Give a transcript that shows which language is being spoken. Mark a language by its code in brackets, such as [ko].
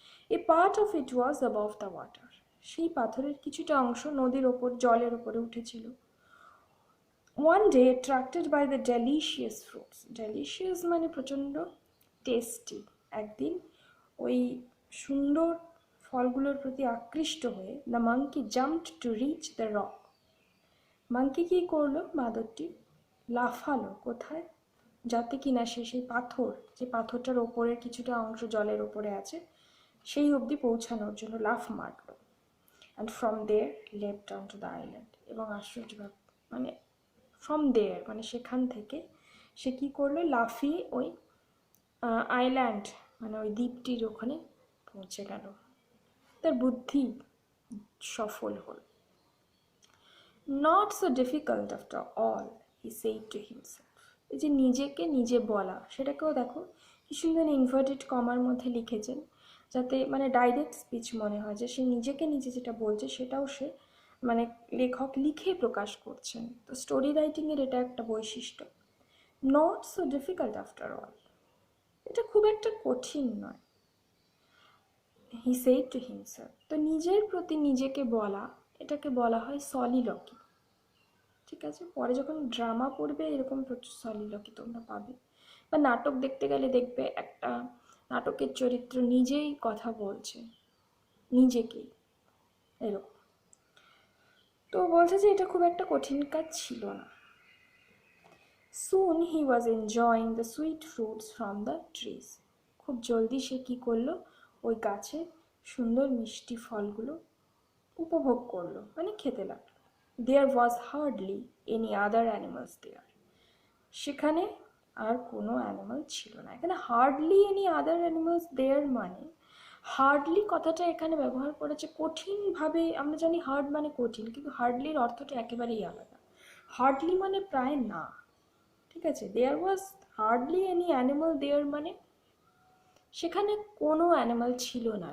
[en] A part of it was above the water. [bn] সেই পাথরের কিছুটা অংশ নদীর ওপর, জলের ওপরে উঠেছিল। [en] One day, attracted by the delicious fruits, delicious [bn] মানে প্রচণ্ড টেস্টি, একদিন ওই সুন্দর ফলগুলোর প্রতি আকৃষ্ট হয়ে [en] the monkey jumped to reach the rock. [bn] Monkey কী করলো? বাঁদরটি লাফালো। কোথায়? যাতে কিনা সে সেই পাথর, যে পাথরটার ওপরের কিছুটা অংশ জলের ওপরে আছে, সেই অবধি পৌঁছানোর জন্য লাফ মারল। [en] And from there leapt on to the island. [bn] এবং আশ্চর্যভাব, মানে ফ্রম দেয়ার মানে সেখান থেকে সে কী করলো? লাফিয়ে ওই আইল্যান্ড মানে ওই দ্বীপটির ওখানে পৌঁছে গেল। তার বুদ্ধি সফল হল। [en] Not so difficult after all, he said to himself. [bn] এই যে নিজেকে নিজে বলা, সেটাকেও দেখো কি সুন্দর ইনভার্টেড কমার মধ্যে লিখেছেন, যাতে মানে ডাইরেক্ট স্পিচ মনে হয়, যে সে নিজেকে নিজে যেটা বলছে সেটাও সে মানে লেখক লিখে প্রকাশ করছেন। তো স্টোরি রাইটিংয়ের এটা একটা বৈশিষ্ট্য। [en] not so difficult after all, [bn] এটা খুব একটা কঠিন নয়। [en] he said to himself, [bn] তো নিজের প্রতি নিজেকে বলা, এটাকে বলা হয় সলিলকি। ঠিক আছে, পরে যখন ড্রামা পড়বে এরকম প্রচুর সলিলকি তোমরা পাবে, বা নাটক দেখতে গেলে দেখবে একটা নাটকের চরিত্র নিজেই কথা বলছে, নিজেকেই, এরকম। তো বলছে যে এটা খুব একটা কঠিন কাজ ছিল না। [en] Soon he was enjoying the sweet fruits from the trees. [bn] খুব জলদি সে কি করলো, ওই গাছের সুন্দর মিষ্টি ফলগুলো উপভোগ করলো, মানে খেতে লাগলো। [en] There was hardly any other animals there. [bn] সেখানে আর কোনো অ্যানিমাল ছিল না। এখানে [en] hardly any other animals there [bn] মানে হার্ডলি কথাটা এখানে ব্যবহার করেছে কঠিনভাবে। আমরা জানি হার্ড মানে কঠিন, কিন্তু হার্ডলির অর্থটা একেবারেই আলাদা। হার্ডলি মানে প্রায় না, ঠিক আছে। [en] there was hardly any animal there [bn] মানে সেখানে কোনো অ্যানিমাল ছিল না।